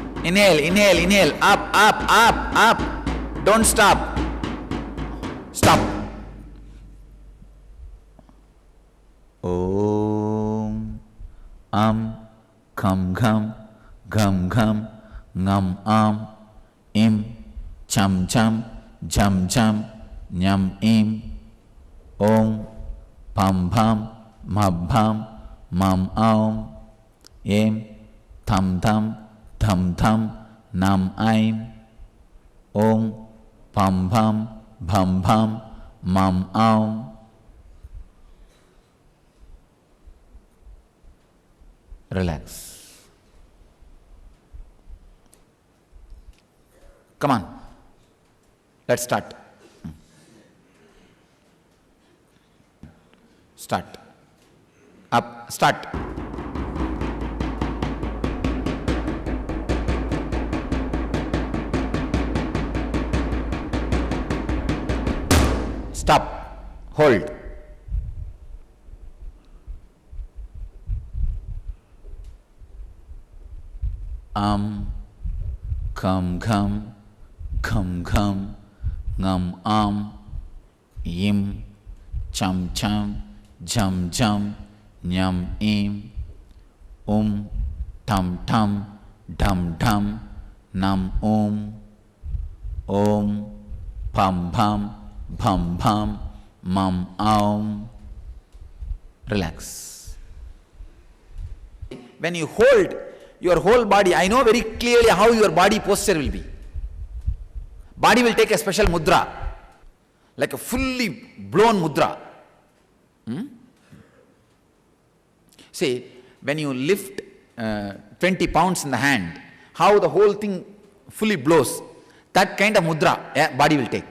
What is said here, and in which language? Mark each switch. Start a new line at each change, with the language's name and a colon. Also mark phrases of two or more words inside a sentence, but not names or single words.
English: Inhale, inhale, inhale. Up, up, up, up. Don't stop. Stop.
Sanskrit: Om. Kham kham. Gham gham. Ngam Im. Cham cham. Jam jam. Nyam im. Om. Pam pam. Mab bham. Mam aum. Em. Tham tham. Tham tham. Nam aim. Om. Pam pam. Bham bham. Mam aum.
English: Relax. Come on. Let's start. Start. Up. Start. Stop. Hold.
Sanskrit: Kham kham. Kham kham. Ngam Im. Cham cham. Jam jam. Nyam im. Tam tam. Dam dam. Nam Om. Pam pam. Bham bham. Mam aum.
English: Relax. When you hold your whole body, I know very clearly how your body posture will be. Body will take a special mudra, like a fully blown mudra. See, when you lift 20 pounds in the hand, how the whole thing fully blows, that kind of mudra body will take.